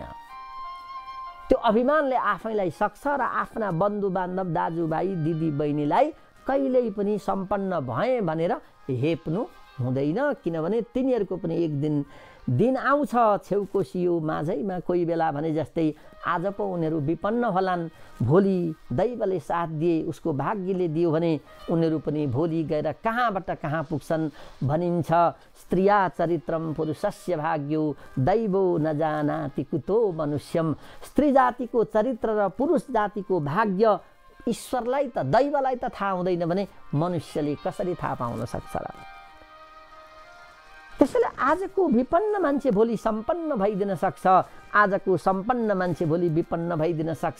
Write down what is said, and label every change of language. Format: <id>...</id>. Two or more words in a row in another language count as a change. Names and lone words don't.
<ne>त्यो अभिमानले आफैलाई सक्छ र आफ्ना बन्धुबान्धव दाजुभाइ दिदी बहिनीलाई कहिल्यै पनि सम्पन्न भएँ भनेर हेप्नु हुँदैन, किनभने तिनीहरूको पनि एक दिन आउँछ छेउको सियो माझैमा कोही बेला भने जस्तै आज पो उनीहरू विपन्न होलान्, भोलि दैवले साथ दिए उसको भाग्यले दियो भने उनीहरू पनि भोलि गएर कहाँबाट कहाँ पुग्छन् भनिन्छ।</ne> <sa>स्त्रिया चरित्रम पुरुषस्य भाग्यो दैवो न जानाति कुतो मनुष्यम।</sa> <ne>स्त्री जातिको चरित्र र पुरुष जातिको भाग्य ईश्वरलाई त दैवलाई त थाहा हुँदैन भने मनुष्यले कसरी थाहा पाउन सक्छ र? त्यसैले आजको विपन्न मान्छे भोलि सम्पन्न भइदिन सक्छ, आजको सम्पन्न मान्छे भोलि विपन्न भइदिन सक्छ।</ne>